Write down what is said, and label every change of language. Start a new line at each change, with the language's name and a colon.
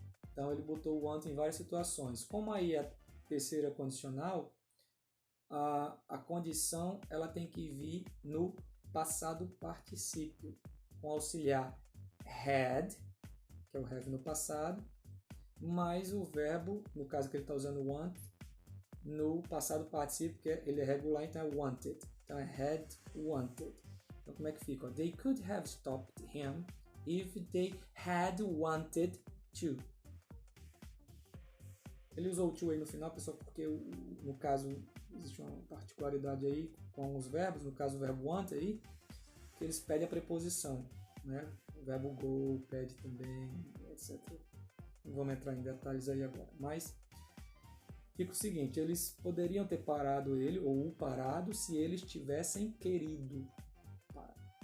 Portuguese: Então ele botou o want em várias situações. Como aí a terceira condicional, a condição ela tem que vir no passado particípio, com auxiliar had, que é o have no passado, mais o verbo, no caso que ele está usando want, no passado particípio, que ele é regular, então é wanted. Então é had wanted. Então como é que fica?
English: They could have stopped him if they had wanted to.
Portuguese: Ele usou o to aí no final, pessoal, porque no caso existe uma particularidade aí com os verbos, no caso o verbo want aí, que eles pedem a preposição, né? O verbo go pede também, etc. Não vamos entrar em detalhes aí agora, mas fica o seguinte, eles poderiam ter parado ele ou o parado se eles tivessem querido parar.